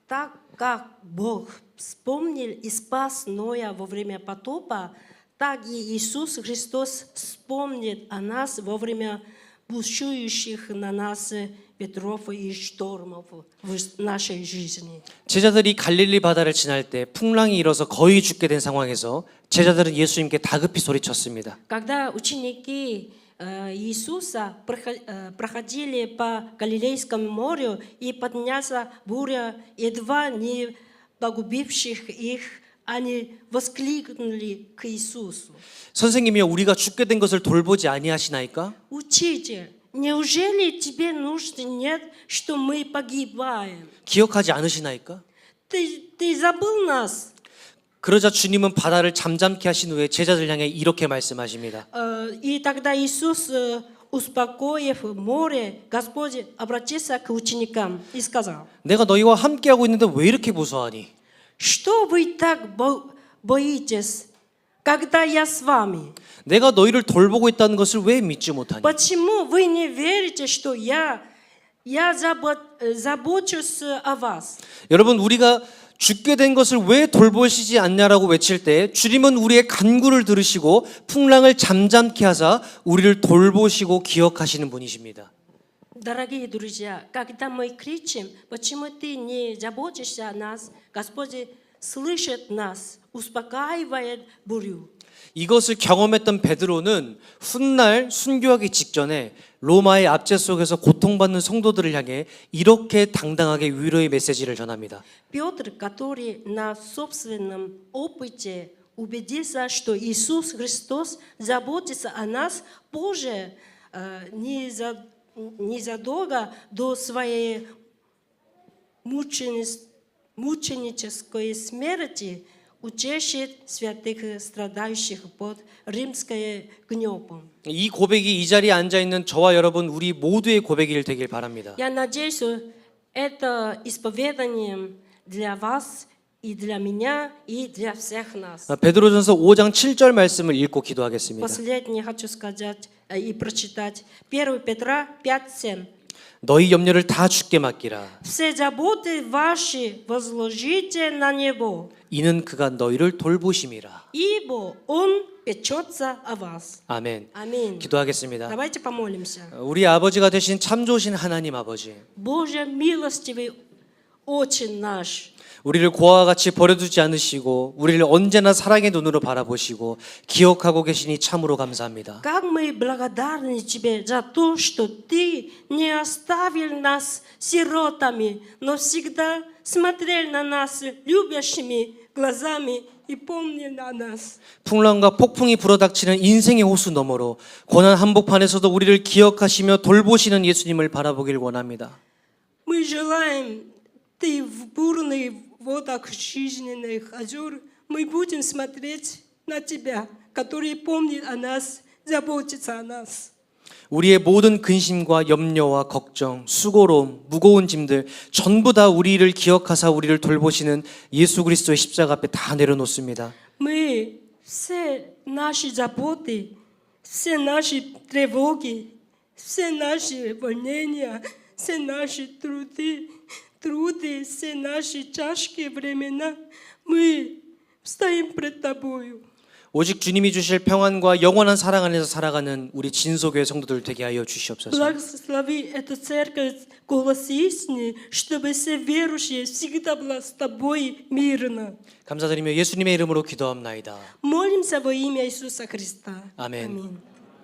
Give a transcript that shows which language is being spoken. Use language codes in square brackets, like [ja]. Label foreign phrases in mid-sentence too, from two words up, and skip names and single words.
[ru] Так как Бог вспомнил и спас Ноя во время потопа, так и Иисус Христос вспомнит о нас во время бушующих на нас ветров и штормов в нашей жизни. [ko] 제자들이 갈릴리 바다를 지날 때 풍랑이 일어서 거의 죽게 된 상황에서 제자들은 예수님께 다급히 소리쳤습니다. [ru] Когда ученики Иисуса проходили по Галилейскому морю и поднялась буря, едва не погубивших их, они воскликнули к Иисусу. [ko] 선생님이여, 우리가 죽게 된 것을 돌보지 아니하시나이까? [ru] Учитель, неужели тебе нужды нет, что мы погибаем? [ko] 기억하지 않으시나이까? [ru] Ты забыл нас? [ko] 그러자 주님은 바다를 잠잠케 하신 후에 제자들 향해 이렇게 말씀하십니다. [ru] И тогда Иисус, успокоив море, Господь обратился к ученикам и сказал: [ko] 내가 너희와 함께하고 있는데 왜 이렇게 무서워하니? [ru] Что вы так боитесь, когда я с вами? [ko] 내가 너희를 돌보고 있다는 것을 왜 믿지 못하니? [ru] Почему вы не верите, что я забочусь о вас? [ko] 여러분, 우리가 죽게 된 것을 왜 돌보시지 않냐라고 외칠 때 주님은 우리의 간구를 들으시고 풍랑을 잠잠케 하사 우리를 돌보시고 기억하시는 분이십니다. [ru] Дорогие друзья, когда мы кричим, почему ты не заботишься о нас, Господь слышит нас, успокаивает бурю. [ko] 이것을 경험했던 베드로는 훗날 순교하기 직전에 로마의 압제 속에서 고통받는 성도들을 향해 이렇게 당당하게 위로의 메시지를 전합니다. [ru] Петр, который на собственном опыте убедился, что Иисус Христос заботится о нас, позже, незадолго до своей мученической смерти, утешит святых, страдающих под римским гнетом. [ko] 이 고백이 이 자리에 앉아 있는 저와 여러분 우리 모두의 고백이 되길 바랍니다. [ru] Я надеюсь, это исповедание для вас и для меня и для всех нас. [ko] 베드로전서 5장 7절 말씀을 읽고 기도하겠습니다. [ru] Последнее хочу сказать и прочитать. 1 Петра 5:7. [ko] 너희 염려를 다 주께 맡기라. [ru] Все заботы ваши возложите на Него, [ko] 이는 그가 너희를 돌보심이라. [ru] ибо Он печется о вас. [ko] 아멘. [ru] Аминь. [ko] 기도하겠습니다. [ru] Давайте помолимся. [ko] 우리 아버지가 되신 참 좋으신 하나님 아버지, [ru] Боже милостивый, очень наш, [ko] 우리를 고아와 같이 버려두지 않으시고 우리를 언제나 사랑의 눈으로 바라보시고 기억하고 계시니 참으로 감사합니다. [ru] как мы благодарны Тебе за то, что Ты не оставил нас сиротами, но всегда смотрел на нас любящими глазами и помнил о нас. [ko] 풍랑과 폭풍이 불어닥치는 인생의 호수 너머로 고난 한복판에서도 우리를 기억하시며 돌보시는 예수님을 바라보길 원합니다. [ru] Мы желаем, Ты в бурных водах жизненных озер, мы будем смотреть на Тебя, который помнит о нас, заботится о нас. [ko] 우리의 모든 근심과 염려와 걱정, 수고로움, 무거운 짐들 전부 다 우리를 기억하사 우리를 돌보시는 예수 그리스도의 십자가 앞에 다 내려놓습니다. [ru] Мы все наши заботы, все наши тревоги, все наши волнения, все наши труды, все наши тяжкие времена, мы стоим пред Тобою. [ko] 오직 주님이 주실 평안과 영원한 사랑 안에서 살아가는 우리 진소교회 성도들 되게 하여 주시옵소서. [ru] Благослови эту церковь, голос истины, чтобы все верующие всегда была с Тобой мирно. [ko] 감사드리며 예수님의 이름으로 기도합나이다. [ru] Молимся во имя Иисуса Христа. [ko] 아멘. [ru] Аминь.